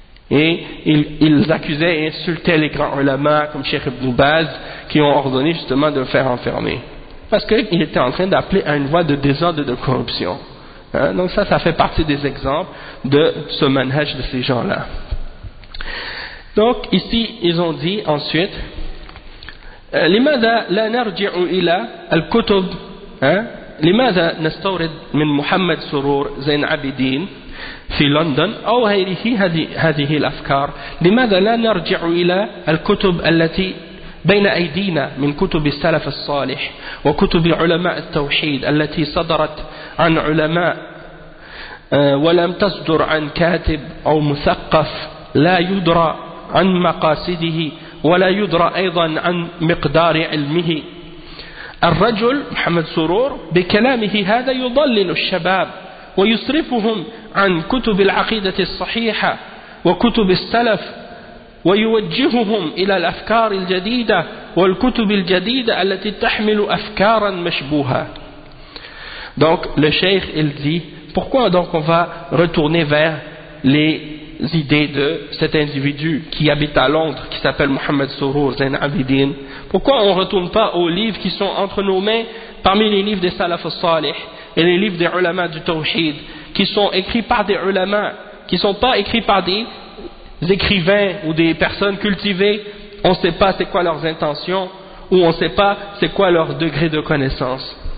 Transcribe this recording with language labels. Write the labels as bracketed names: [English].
[French] Et ils accusaient et insultaient les grands ulama comme Cheikh Ibn Baz, qui ont ordonné justement de le faire enfermer. Parce qu'il était en train d'appeler à une voie de désordre et de corruption. Hein? Donc ça, ça fait partie des exemples de ce manhaj de ces gens-là. Donc ici, ils ont dit ensuite, [Arabic] لماذا لا نرجع إلى الكتب لماذا نستورد من محمد سرور زين عبدين في لندن أو غيره هذه الأفكار لماذا لا نرجع إلى الكتب التي بين أيدينا من كتب السلف الصالح وكتب علماء التوحيد التي صدرت عن علماء ولم تصدر عن كاتب أو مثقف لا يدرى عن مقاصده ولا يدرى أيضا عن مقدار علمه الرجل محمد سرور بكلامه هذا يضلل الشباب ويصرفهم عن كتب العقيدة الصحيحة وكتب السلف ويوجههم إلى الأفكار الجديدة والكتب الجديدة التي تحمل أفكارا مشبوهة. [French] Donc le cheikh il dit pourquoi donc on va retourner vers les idées de cet individu qui habite à Londres, qui s'appelle Mohamed Sourour Zain Abidine. Pourquoi on ne retourne pas aux livres qui sont entre nos mains, parmi les livres des Salaf al-Salih et les livres des ulama du Tawhid, qui sont écrits par des ulama, qui ne sont pas écrits par des écrivains ou des personnes cultivées, on ne sait pas c'est quoi leurs intentions, ou on ne sait pas c'est quoi leur degré de connaissance.